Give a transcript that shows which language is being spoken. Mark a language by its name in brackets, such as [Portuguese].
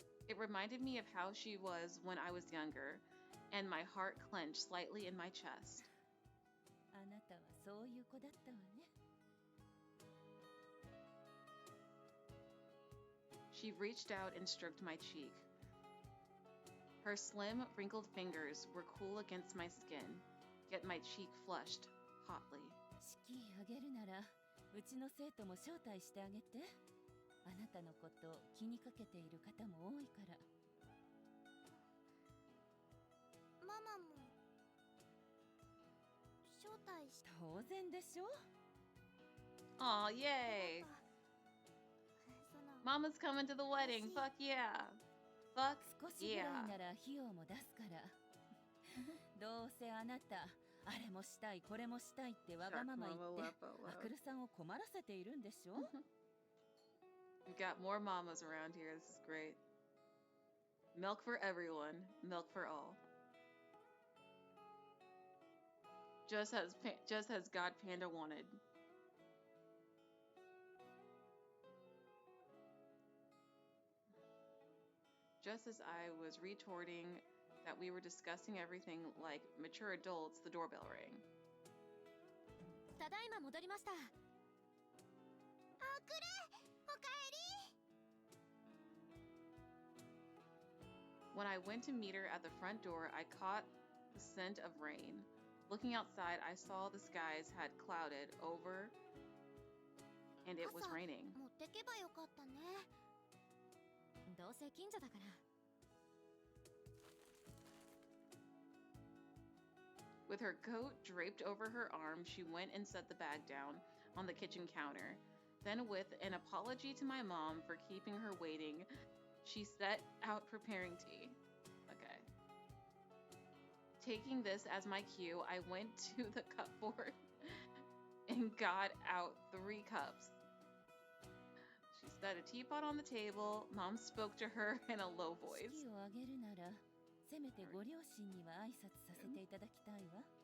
[English] It reminded me of how she was when I was younger, and my heart clenched slightly in my chest. [Japanese] あなたはそういう子だったわね。 [English] She reached out and stroked my cheek. Her slim, wrinkled fingers were cool against my skin, yet my cheek flushed hotly. [Japanese] 式あげるならうちの生徒も招待してあげて。あなたのこと気にかけている方も多いから。ママも招待し当然でしょ。 [English] Aw, yay! [Japanese] その [English] Mama's coming to the wedding. Fuck yeah. Fuck [Japanese] 少しぐらい [English] yeah. [Japanese] なら費用も出すから。どうせあなたあれもしたいこれもしたいってわがまま言ってアクルさんを困らせているんでしょ。 [English] We've got more mamas around here. This is great. Milk for everyone. Milk for all. Just as God Panda wanted. Just as I was retorting that we were discussing everything like mature adults, the doorbell rang. [Japanese] ただいま戻りました。あくれ、おかえり。 [English] When I went to meet her at the front door, I caught the scent of rain. Looking outside, I saw the skies had clouded over and it was [Japanese] 傘 [English] raining. [Japanese] 持ってけばよかったね。どうせ近所だから。 [English] With her coat draped over her arm, she went and set the bag down on the kitchen counter. Then, with an apology to my mom for keeping her waiting, she set out preparing tea. Okay. Taking this as my cue, I went to the cupboard and got out 3 cups. She set a teapot on the table. Mom spoke to her in a low voice. [Japanese] 式を挙げるなら、せめてご両親には挨拶させていただきたいわ。